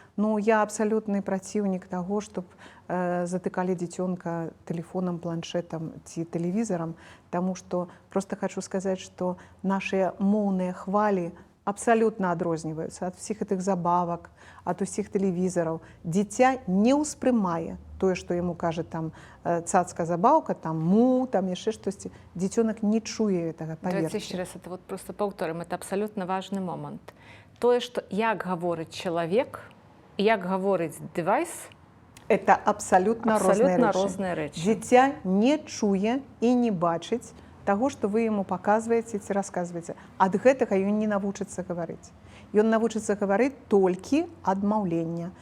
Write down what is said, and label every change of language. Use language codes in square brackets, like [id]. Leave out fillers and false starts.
[be] Ну, я абсалютны праціўнік таго, чтоб затыкалі дзіцёнка тэлефонам, планшетам ці тэлевізарам, таму што проста хочу сказаць, што нашыя моўныя хвалі абсалютна адрозніваюцца ад усіх гэтых забавак, ад усіх тэлевізараў. Дзіця не ўспрымае тое, што яму кажа там цацка-забаўка, там му, там яшчэ штосьці. Дзіцёнак не чуе гэтага, паверце. [ru] Давайте еще раз, это вот просто повторим, это абсолютно важный момент. [be] Тое, што як гаворыць чалавек, як гаворыць дэвайс, это абсалютна розныя рэчы. Дзіця не чуе і не бачыць таго, што вы яму паказваеце ці расказваеце. Ад гэтага ён не навучыцца гаварыць. Ён навучыцца гаварыць толькі ад маўлення.